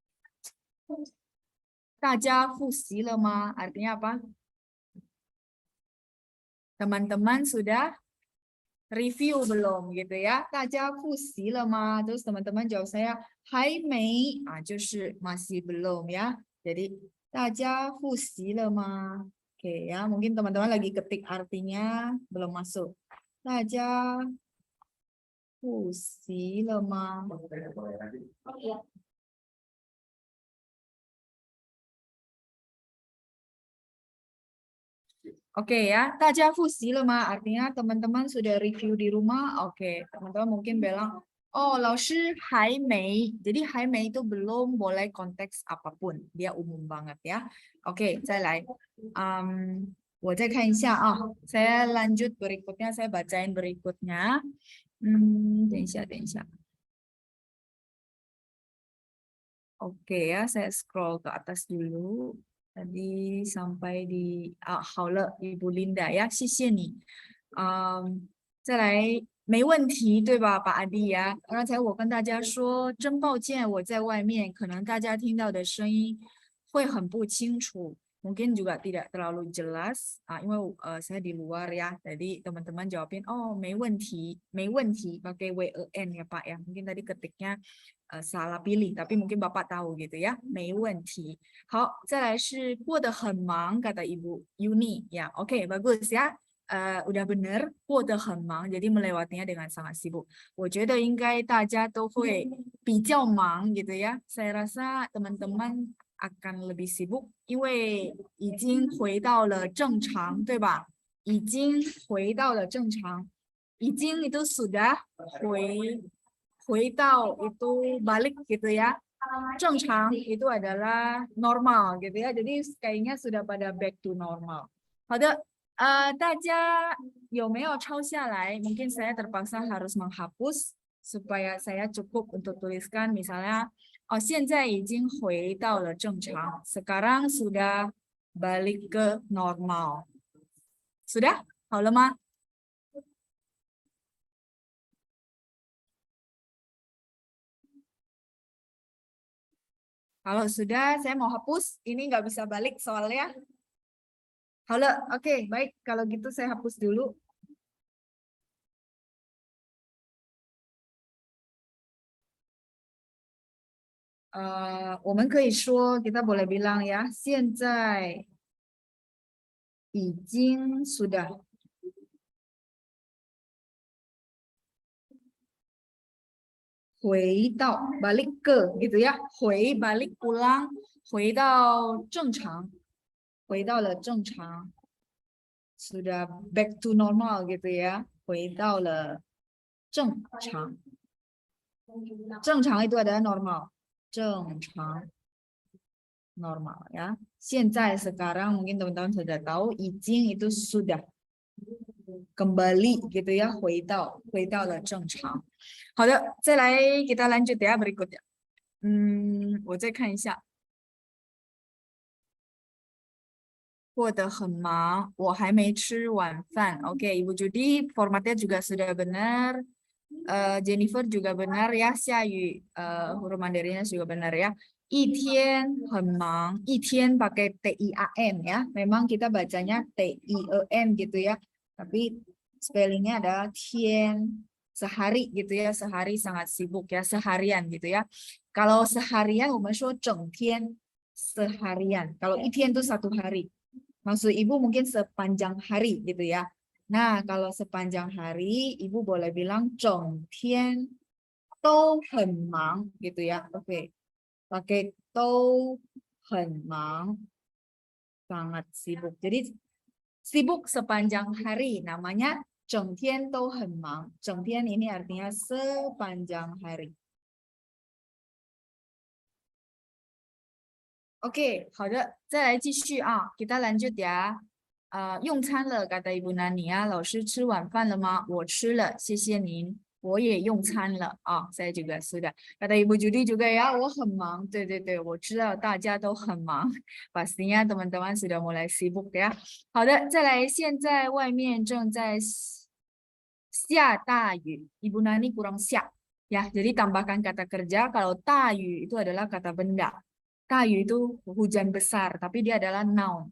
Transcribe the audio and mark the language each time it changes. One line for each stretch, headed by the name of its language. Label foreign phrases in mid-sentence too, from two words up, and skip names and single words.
Chinese: 大家复习了吗
Indonesian: artinya apa? Teman-teman sudah review belum gitu ya?
Chinese: 大家复习了吗
Indonesian: terus teman-teman jawab saya
Chinese: 还没就是
Indonesian: masih belum ya. Jadi
Chinese: 大家复习了吗
Indonesian: Oke ya, mungkin teman-teman lagi ketik artinya belum masuk.
Chinese: 大家复习了吗
Indonesian: Oke ya,
Chinese: 大家复习了吗
Indonesian: artinya teman-teman sudah review di rumah. Oke, teman-teman mungkin bilang,
Chinese: oh 老师还没.
Indonesian: Jadi
Chinese: 还没
Indonesian: itu belum, boleh konteks apapun. Dia umum banget ya. Oke,
Chinese: 再来. 我再看一下啊.
Indonesian: Saya lanjut berikutnya, saya bacain berikutnya.
Chinese: 等一下，等一下.
Indonesian: Oke ya, saya scroll ke atas dulu. Tadi sampai di
Chinese: 好了 Ibu Linda 呀，谢谢你。再来，没问题，对吧，把阿弟呀？刚才我跟大家说，真抱歉，我在外面，可能大家听到的声音会很不清楚。
Indonesian: Mungkin juga tidak terlalu jelas, 因为 saya di luar ya, jadi teman-teman jawabin,
Chinese: oh 没问题，没问题,
Indonesian: pakai WEN ya Pak ya. Mungkin tadi ketiknya salah pilih, tapi mungkin Bapak tahu gitu ya,
Chinese: 没问题。好，再来是过得很忙
Indonesian: kata Ibu Yuni ya. Oke, bagus ya. Udah bener
Chinese: 过得很忙
Indonesian: jadi melewatinya dengan sangat sibuk.
Chinese: 我觉得应该大家都会比较忙
Indonesian: gitu ya. Saya rasa teman-teman akan lebih sibuk
Chinese: 因为已经回到了正常对吧？已经回到了正常。已经
Indonesian: itu sudah
Chinese: 回到
Indonesian: itu balik gitu ya. 正常 itu adalah normal gitu ya. Jadi kayaknya sudah pada
English: back to normal.
Chinese: 好的，大家有没有抄下来
Indonesian: mungkin saya terpaksa harus menghapus supaya saya cukup untuk tuliskan misalnya
Chinese: 现在已经回到了正常
Indonesian: sekarang sudah balik ke normal. Sudah?
Chinese: 好了吗？
Indonesian: Kalau sudah, saya mau hapus. Ini nggak bisa balik soalnya. Halo, oke, baik. Kalau gitu saya hapus dulu.
Chinese: 我们可以说
Indonesian: kita boleh bilang ya,
Chinese: 现在已经 sudah
Indonesian: 回到 balik ke gitu ya, 回 balik pulang
Chinese: 回到正常 回到了正常
Indonesian: sudah
English: back to normal
Indonesian: gitu ya,
Chinese: 回到了正常正常
Indonesian: itu adalah normal
Chinese: 正常 normal ya.
Indonesian: 现在 sekarang mungkin teman-teman sudah tahu, 已经 itu sudah kembali gitu ya,
Chinese: 回到了正常。好的，再来
Indonesian: kita lanjut ya berikutnya.
Chinese: 我再看一下。过得很忙，我还没吃晚饭.
Indonesian: Oke, Ibu Judi, formatnya juga sudah benar. Jennifer juga benar ya. Xiayu, huruf Mandarinnya juga benar ya.
Chinese: 一天很忙, 一天
Indonesian: pakai T-I-A-N ya. Memang kita bacanya T-I-E-N gitu ya. Tapi spellingnya adalah tian, sehari gitu ya. Sehari sangat sibuk ya, seharian gitu ya. Kalau seharian,
Chinese: 我们说整天 seharian.
Indonesian: Kalau 一天 itu satu hari. Maksud ibu mungkin sepanjang hari gitu ya. Nah, kalau sepanjang hari, ibu boleh bilang
Chinese: 整天都很忙
Indonesian: gitu ya. Oke, pakai
Chinese: 都很忙,
Indonesian: sangat sibuk. Jadi sibuk sepanjang hari namanya
Chinese: 整天都很忙.
Indonesian: 整天 ini artinya sepanjang hari. Oke,
Chinese: 好的，再来继续啊 ，
Indonesian: kita lanjut ya.
Chinese: 用餐了
Indonesian: ，kata Ibu Nani ya.
Chinese: 老师吃晚饭了吗？我吃了，谢谢您。我也用餐了啊 ，
Indonesian: saya juga sudah. Kata Ibu Judi juga ya,
Chinese: 我很忙。对对对，我知道大家都很忙 ，
Indonesian: pastinya teman-teman sudah mulai sibuk ya.
Chinese: 好的，再来，现在外面正在下大雨。
Indonesian: Ibu Nani kurang siap ya. Jadi tambahkan kata kerja. Kalau 大雨 itu adalah kata benda. 大雨 itu hujan besar, tapi dia adalah noun.